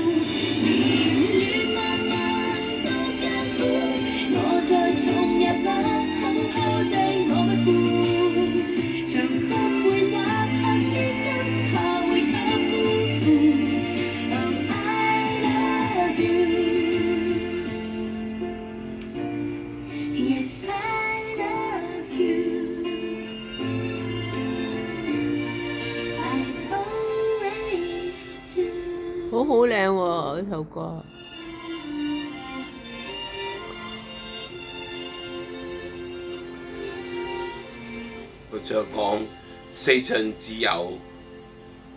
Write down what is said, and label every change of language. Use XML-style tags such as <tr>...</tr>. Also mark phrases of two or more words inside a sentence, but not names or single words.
<yue>年月漫漫多艱苦，我再重入不肯拋低我不顧，從不會哪怕犧牲，怕會給辜負。</yue> <en>Oh, I love you, yes I love you。</en> <yue>好好靚喎呢首歌。佢仲有講四旬自由，媽媽好。</yue>